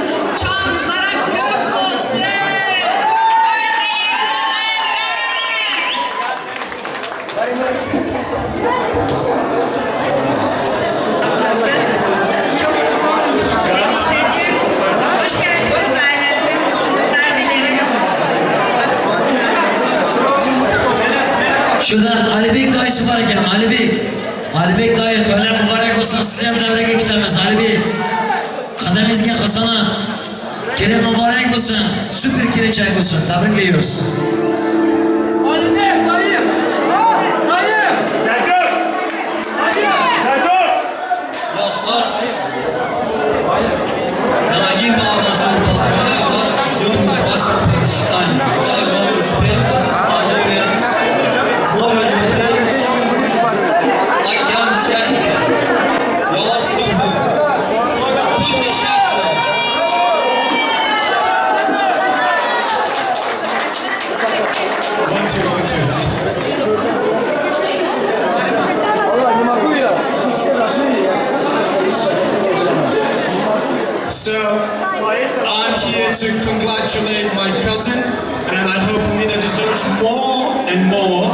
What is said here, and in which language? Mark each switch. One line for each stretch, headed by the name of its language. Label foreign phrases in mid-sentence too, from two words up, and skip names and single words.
Turkish: Çağınızlara kök olsun. Çok mutlu oldum. Enişteciğim, hoş geldiniz ailenize. Mutluluklar dilerim. Şurada Alibek dayısı var
Uzbek: ekan, Alibek dayı to'ylar muborak olsun. Siz ham davraga ketamiz. Alibek, qadamingizga hasana. Kelin muborak bo'lsin. Super kelinchak bo'lsin. Tabriklaymiz. Yoshlar, Штань.
Russian: Желаю вам успехов, здоровья, море любви, океан счастья. Я вас люблю. Будьте счастливы.
English: So, I'm here to congratulate my cousin, and I hope Amina deserves more and more.